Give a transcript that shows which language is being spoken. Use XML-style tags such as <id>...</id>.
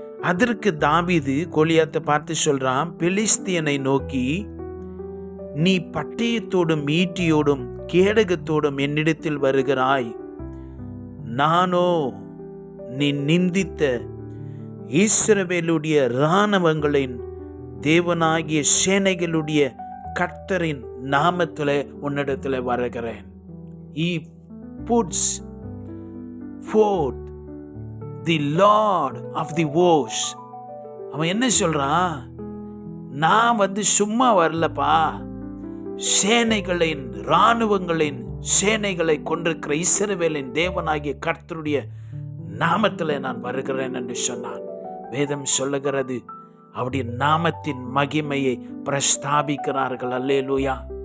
<ta>அதற்கு தாவீது கோலியாத்தை பார்த்து சொல்றான், பெலிஸ்தியனை நோக்கி, நீ பட்டயத்தோடும் ஈட்டியோடும் கேடகத்தோடும் என்னிடத்தில் வருகிறாய், நானோ நீ நிந்தித்த இஸ்ரவேலுடைய இராணுவங்களின் தேவனாகிய சேனைகளுடைய கர்த்தரின் நாமத்தில் உன்னிடத்தில் வருகிறேன்.</ta> <en>He puts forth the Lord of the hosts.</en> <ta>அவன் என்ன சொல்றான்? நான் சும்மா வரலப்பா, சேனைகளின் இராணுவங்களின் சேனைகளை கொண்டிருக்கிற இஸ்ரவேலின் தேவனாகிய கர்த்தருடைய நாமத்தில் நான் வருகிறேன் என்று சொன்னான். வேதம் சொல்லுகிறது, அவருடைய நாமத்தின் மகிமையை பிரஸ்தாபிக்கிறார்கள். அல்லேலூயா.</ta>